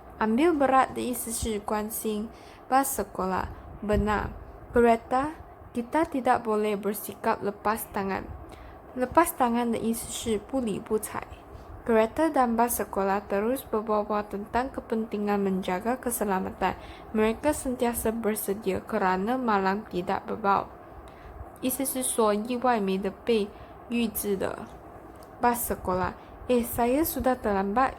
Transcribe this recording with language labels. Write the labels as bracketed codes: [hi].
[zh] Ambil berat的意思是关心. [ms] Bas sekolah, benar. Kereta, kita tidak boleh bersikap lepas tangan. [zh] Lepas tangan 的意思是不理不睬. [ms] Kereta dan bas sekolah terus berbual-bual tentang kepentingan menjaga keselamatan. Mereka sentiasa bersedia kerana malang tidak berbau. [zh] 意思是说意外没得被预知的. [ms] Bas sekolah, saya sudah terlambat.